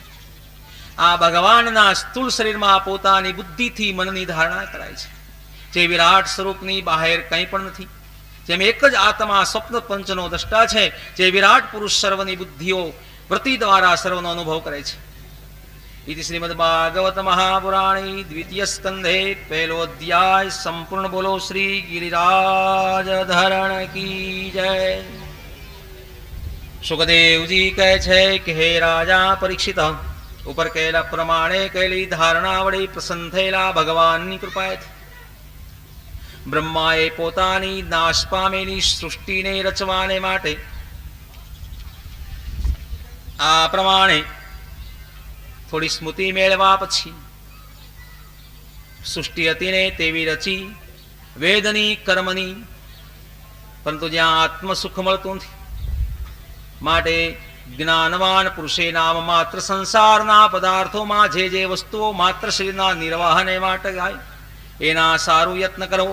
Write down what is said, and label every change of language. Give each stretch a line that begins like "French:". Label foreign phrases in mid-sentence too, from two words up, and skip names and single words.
Gujarati: આ ભગવાનના સ્થૂળ શરીરમાં પોતાની બુદ્ધિથી મનની ધારણા કરાય છે. જે વિરાટ સ્વરૂપની બહાર કંઈ પણ નથી. જેમ એક જ આત્મા સ્વપ્ન પંચનો દ્રષ્ટા છે, જે વિરાટ પુરુષ સર્વની બુદ્ધિઓ વૃત્તિ દ્વારા સર્વનો અનુભવ કરે છે.
Sanskrit: इति श्रीमद् भागवत महापुराणे द्वितीय स्कंधे पहलो अध्याय संपूर्ण।
Hindi: बोलो श्री गिरिराज धरण की जय।
Gujarati: સુખદેવ જી કહે છે કે હે રાજા પરીક્ષિત, ઉપર કહેલા પ્રમાણે કહેલી ધારણા વડે પ્રસન્ન થયેલા ભગવાનની કૃપાએથી બ્રહ્માએ પોતાની નાશ પામેલી સૃષ્ટિને રચવાને માટે આ પ્રમાણે થોડી સ્મૃતિ મેળવા પછી સૃષ્ટિ હતી ને તેવી રચી, વેદની કર્મની, પરંતુ જ્યાં આત્મ સુખ મળતું નથી માટે જ્ઞાનવાન પુરુષે નામ માત્ર સંસારના પદાર્થોમાં જે વસ્તુઓ માત્ર શરીરના નિર્વાહને માટે ગાય એના સારું યત્ન કરો.